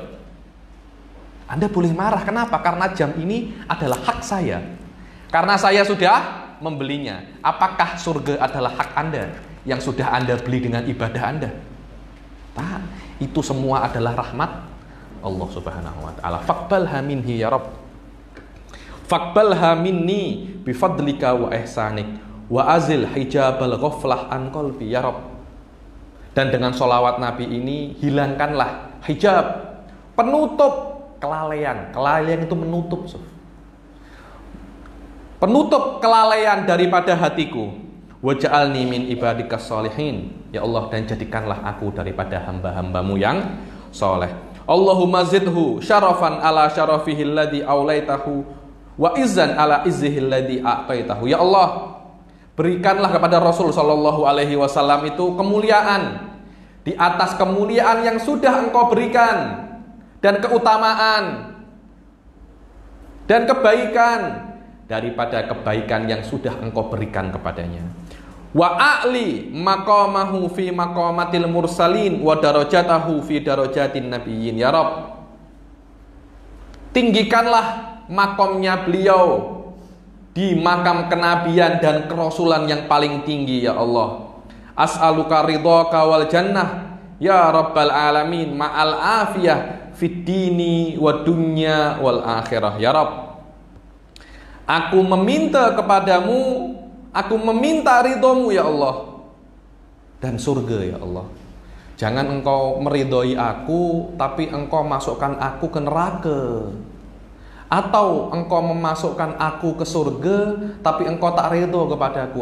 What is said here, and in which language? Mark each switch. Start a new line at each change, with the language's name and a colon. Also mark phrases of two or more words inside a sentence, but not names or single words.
Indonesian: Anda boleh marah, kenapa? Karena jam ini adalah hak saya. Karena saya sudah membelinya. Apakah surga adalah hak Anda yang sudah Anda beli dengan ibadah Anda? Tak, itu semua adalah rahmat Allah
Arabic: سبحانه وتعالى. فاقبلها منه يا رب. فاقبلها مني بفضلك وإحسانك وأزل حجاب الغفلة عن قلبي يا رب.
Indonesian: Dan dengan sholawat Nabi ini hilangkanlah hijab, penutup kelalaian. Kelalaian itu menutup, penutup kelalaian daripada hatiku.
Arabic: واجعلني من عبادك الصالحين يا الله,
Indonesian: dan jadikanlah aku daripada hamba-hambamu yang soleh.
Arabic: اللهم زده شرفا على شرفه الذي أوليته وعزا على عزه الذي أعطيته.
Indonesian: Ya Allah, berikanlah kepada Rasul
Arabic: صلى الله عليه وسلم
Indonesian: itu kemuliaan di atas kemuliaan yang sudah Engkau berikan, dan keutamaan dan kebaikan daripada kebaikan yang sudah Engkau berikan kepadanya.
Arabic: وأعل مقامه في مقامات المرسلين ودرجته في درجات النبيين يا رب.
Indonesian: Tinggikanlah makomnya beliau di makam kenabian dan kerasulan yang paling tinggi ya Allah.
Arabic: أسألك رضاك والجنة يا رب العالمين مع العافية في الدين والدنيا والآخرة يا رب.
Indonesian: Aku meminta kepadamu, aku meminta ridhomu ya Allah, dan surga ya Allah. Jangan Engkau meridhoi aku tapi Engkau masukkan aku ke neraka, atau Engkau memasukkan aku ke surga tapi Engkau tak ridho kepadaku.